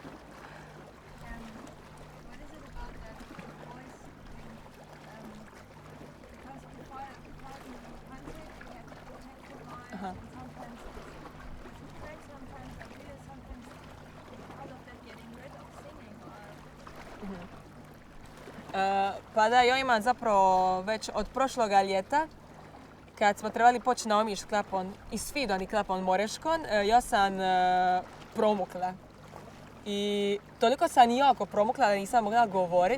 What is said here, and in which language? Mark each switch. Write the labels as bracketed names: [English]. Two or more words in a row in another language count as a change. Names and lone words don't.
[English] What is it about that voice thing? Because before the concert, you have to protect your voice, and sometimes it's great, sometimes I feel sometimes because of that getting rid of singing or. [Croatian] Pa da, ja imam zapravo već od prošloga ljeta, kad smo trebali poći na Omiš s klapom i Svidon i klapom Moreškon, ja sam promukla. I toliko sam jako promukla da nisam mogla govorit.